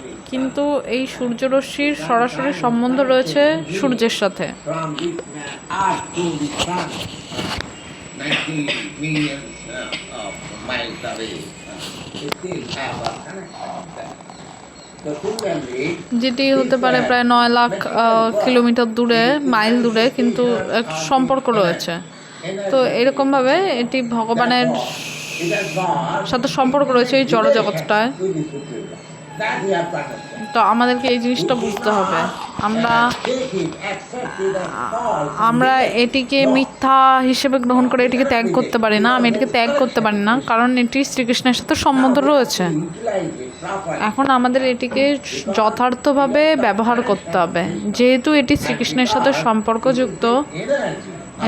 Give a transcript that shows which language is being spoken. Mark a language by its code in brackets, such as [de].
[bn] কিন্তু এই সূর্যরশ্মির সরাসরি সম্বন্ধ রয়েছে সূর্যের সাথে। [en] from this earth to the sun, 90 millions of miles away, we still have a connection with that. So similarly, [bn] যেটি হতে পারে প্রায় 9 লাখ কিলোমিটার দূরে, মাইল দূরে, কিন্তু এক সম্পর্ক রয়েছে। তো এরকমভাবে এটি ভগবানের [en] it has gone [bn] সাথে সম্পর্ক রয়েছে এই জড়জগৎটায়। [en] with the Supreme. That we have to understand. [bn] তো আমাদেরকে এই জিনিসটা বুঝতে হবে। আমরা [en] Take it, accept it as false. [bn] আমরা এটিকে মিথ্যা হিসেবে গ্রহণ করে এটিকে ত্যাগ করতে পারি না। আমি এটিকে ত্যাগ করতে পারি না, কারণ এটি শ্রীকৃষ্ণের সাথে সম্বন্ধ রয়েছে। [en] Utilize it properly. [bn] এখন আমাদের এটিকে যথার্থভাবে ব্যবহার করতে হবে, যেহেতু এটি শ্রীকৃষ্ণের সাথে সম্পর্কযুক্ত [en] Energy.